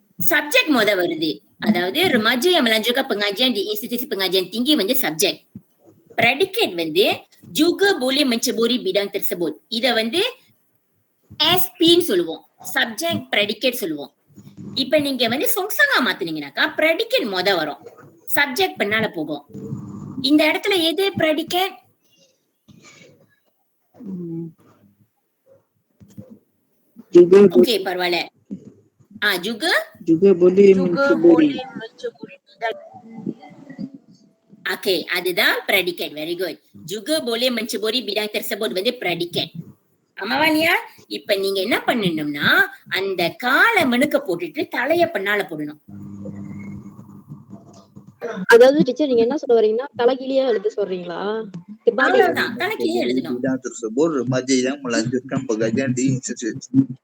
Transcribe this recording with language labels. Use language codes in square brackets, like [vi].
[ms] Subjek moda [ta] வருது. அதாவது [ms] remaja yang melanjutkan pengajian di institusi pengajian tinggi வந்து subjek. Predicate வந்து juga boleh menceburi bidang tersebut. [ta] இத வந்து SP ன்னு சொல்லுவோம். Subject predicate சொல்லுவோம். இப்ப நீங்க வந்து சொங்சாங்கா மாத்துனீங்கனாக்கா predicate மொத வரும். Subject பின்னால போகும். இந்த இடத்துல எது predicate? Okay, பரவாயில்ல. [ms] juga boleh menceburi. [ta] Okay, அதுதான் predicate. [en] Very good. [ms] Juga boleh menceburi bidang tersebut [ta] வந்து predicate. ஆமாவானியா? இப்ப நீங்க என்ன பண்ணணும்னா அந்த காலை மணுக்க போட்டுட்டு தலைய பின்னால போடணும். அதாவது டீச்சர் நீங்க என்ன சொல்ல வரீங்கன்னா தலைகீழியா எழுத சொல்றீங்களா? அவ்வளவுதான், தலைகீழியா எழுதணும். [ms] Bidang tersebut remaja yang melanjutkan pengajian di institusi.